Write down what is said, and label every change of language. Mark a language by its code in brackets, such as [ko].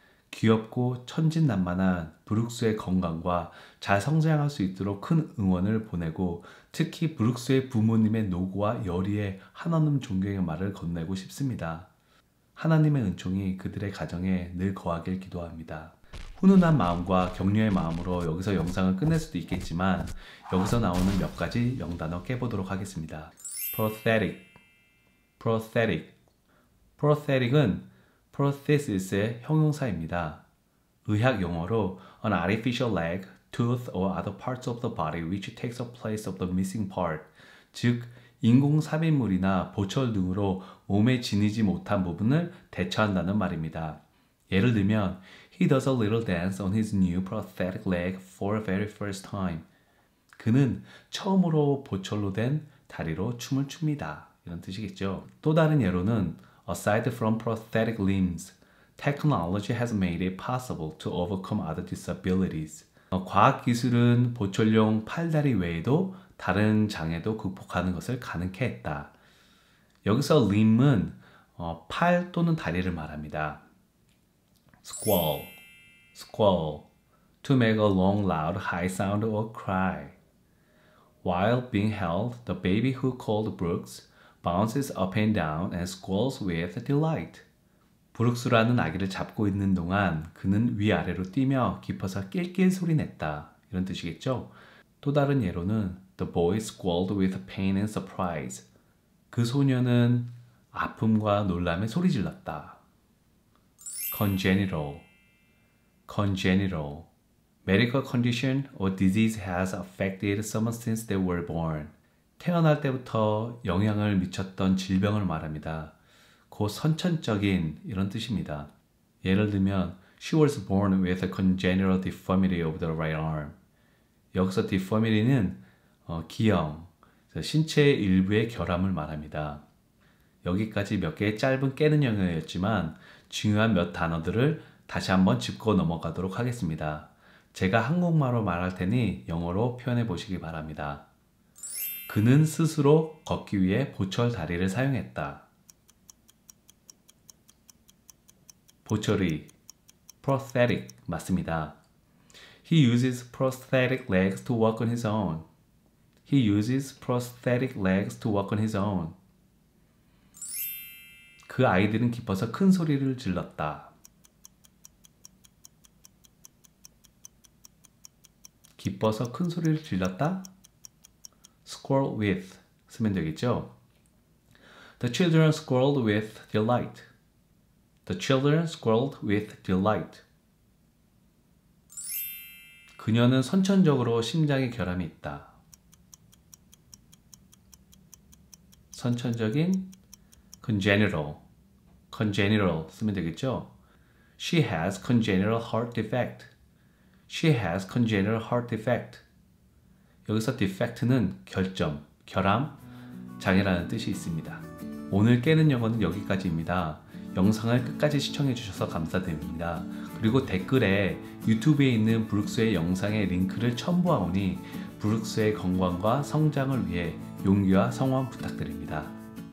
[ko] 귀엽고 천진난만한 브룩스의 건강과 잘 성장할 수 있도록 큰 응원을 보내고 특히 브룩스의 부모님의 노고와 열의에 한없는 존경의 말을 건네고 싶습니다. 하나님의 은총이 그들의 가정에 늘 거하길 기도합니다. 훈훈한 마음과 격려의 마음으로 여기서 영상을 끝낼 수도 있겠지만 여기서 나오는 몇 가지 영단어 깨보도록 하겠습니다. prosthetic, prosthetic, prosthetic은 prosthesis의 형용사입니다. 의학 용어로 [en] an artificial leg, tooth or other parts of the body which takes the place of the missing part, [ko] 즉 인공 삽입물이나 보철 등으로 몸에 지니지 못한 부분을 대처한다는 말입니다. [en] 예를 들면 He does a little dance on his new prosthetic leg for the very first time. [ko] 그는 처음으로 보철로 된 다리로 춤을 춥니다. 이런 뜻이겠죠. 또 다른 예로는 [en] Aside from prosthetic limbs, Technology has made it possible to overcome other disabilities. [ko] 과학기술은 보철용 팔다리 외에도 다른 장애도 극복하는 것을 가능케 했다. 여기서 [en] limb은 [ko] 팔 또는 다리를 말합니다. [en] Squall, squall, to make a long, loud, high sound or cry. While being held, the baby who called Brooks bounces up and down and squalls with delight. [ko] 브룩스라는 아기를 잡고 있는 동안 그는 위아래로 뛰며 깊어서 낄낄 소리냈다. 이런 뜻이겠죠? [en] 또 다른 예로는 The boy squalled with pain and surprise. [ko] 그 소녀는 아픔과 놀람에 소리 질렀다. [en] Congenital, congenital. Medical condition or disease has affected someone since they were born. [ko] 태어날 때부터 영향을 미쳤던 질병을 말합니다. 곧 선천적인 이런 뜻입니다. [en] 예를 들면 She was born with a congenital deformity of the right arm. [ko] 여기서 [en] deformity는 [ko] 기형, 신체의 일부의 결함을 말합니다. 여기까지 몇 개의 짧은 깨는 영역이었지만 중요한 몇 단어들을 다시 한번 짚고 넘어가도록 하겠습니다. 제가 한국말로 말할 테니 영어로 표현해 보시기 바랍니다. 그는 스스로 걷기 위해 보철 다리를 사용했다. 보철이 [en] prosthetic [ko] 맞습니다. [en] He uses prosthetic legs to walk on his own. He uses prosthetic legs to walk on his own. [ko] 그 아이들은 기뻐서 큰 소리를 질렀다. 기뻐서 큰 소리를 질렀다. [en] Squirrel with [ko] 쓰면 되겠죠. [en] The children squirreled with delight. The children squirreled with delight. [ko] 그녀는 선천적으로 심장에 결함이 있다. 선천적인 [en] congenital, congenital [ko] 쓰면 되겠죠. [en] She has congenital heart defect. She has congenital heart defect. [ko] 여기서 [en] defect는 [ko] 결점, 결함, 장애라는 뜻이 있습니다. 오늘 깨는 영어는 여기까지입니다. 영상을 끝까지 시청해 주셔서 감사드립니다. 그리고 댓글에 유튜브에 있는 브룩스의 영상의 링크를 첨부하오니 브룩스의 건강과 성장을 위해 용기와 성원 부탁드립니다.